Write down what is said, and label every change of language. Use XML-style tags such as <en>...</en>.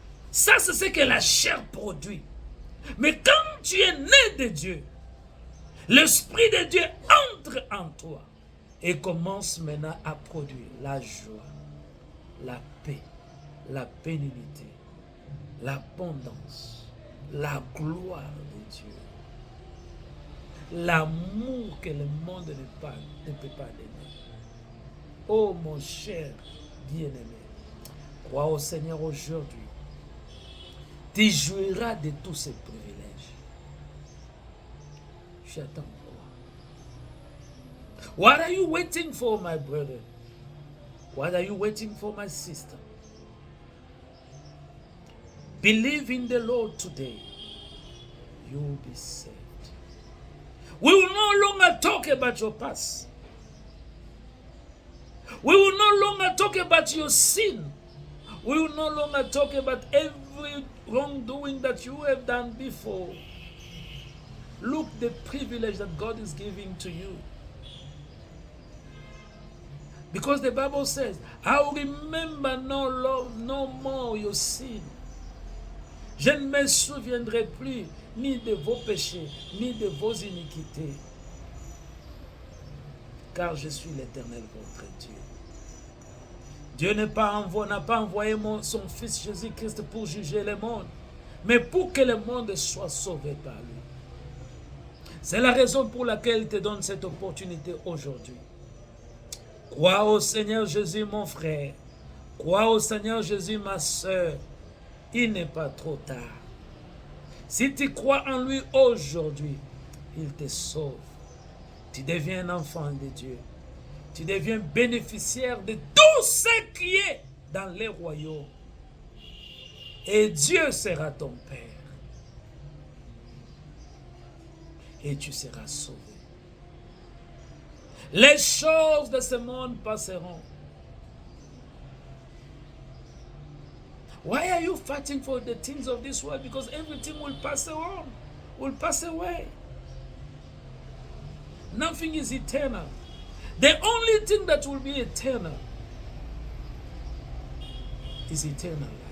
<fr>Ça, c'est ce que la chair produit. Mais quand tu es né de Dieu, l'Esprit de Dieu entre en toi et commence maintenant à produire la joie, la paix, la bénignité, l'abondance, la gloire de Dieu, l'amour que le monde ne peut pas donner. Oh mon cher bien-aimé, crois au Seigneur aujourd'hui. Tu jouiras de tous ces privilèges. J'attends quoi?</fr> <en>What are you waiting for, my brother? What are you waiting for, my sister? Believe in the Lord today. You will be saved. We will no longer talk about your past. We will no longer talk about your sin. We will no longer talk about every wrongdoing that you have done before. Look the privilege that God is giving to you. Because the Bible says, I will remember no more your sin.</en> <fr>Je ne me souviendrai plus ni de vos péchés, ni de vos iniquités. Car je suis l'Éternel, votre Dieu. Dieu n'a pas envoyé son Fils Jésus-Christ pour juger le monde, mais pour que le monde soit sauvé par lui. C'est la raison pour laquelle il te donne cette opportunité aujourd'hui. Crois au Seigneur Jésus, mon frère. Crois au Seigneur Jésus, ma soeur. Il n'est pas trop tard. Si tu crois en lui aujourd'hui, il te sauve. Tu deviens un enfant de Dieu. Tu deviens bénéficiaire de tout ce qui est dans les royaumes. Et Dieu sera ton Père. Et tu seras sauvé. Les choses de ce monde passeront.</fr> <en>Why are you fighting for the things of this world? Because everything will pass on, will pass away. Nothing is eternal. The only thing that will be eternal is eternal life.</en>